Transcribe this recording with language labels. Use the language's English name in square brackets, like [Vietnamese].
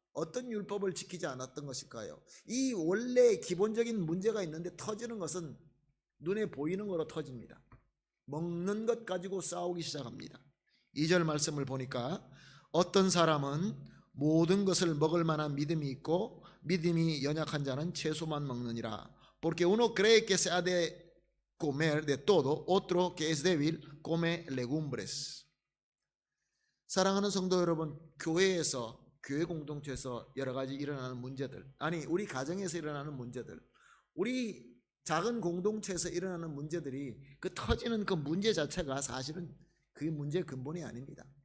[Korean] 어떤 율법을 지키지 않았던 것일까요? 이 원래 기본적인 문제가 있는데 터지는 것은 눈에 보이는 거로 터집니다. 먹는 것 가지고 싸우기 시작합니다. 2절 말씀을 보니까 어떤 사람은 모든 것을 먹을 만한 믿음이 있고 믿음이 연약한 자는 채소만 먹느니라. [Spanish] Porque uno cree que se ha de comer de todo, otro que es débil come legumbres. [Korean] 사랑하는 성도 여러분, 교회에서, 교회 공동체에서 여러 가지 일어나는 문제들, 아니 우리 가정에서 일어나는 문제들, 우리 작은 공동체에서 일어나는 문제들이 그 터지는 그 문제 자체가 사실은 그게 문제의 근본이 아닙니다.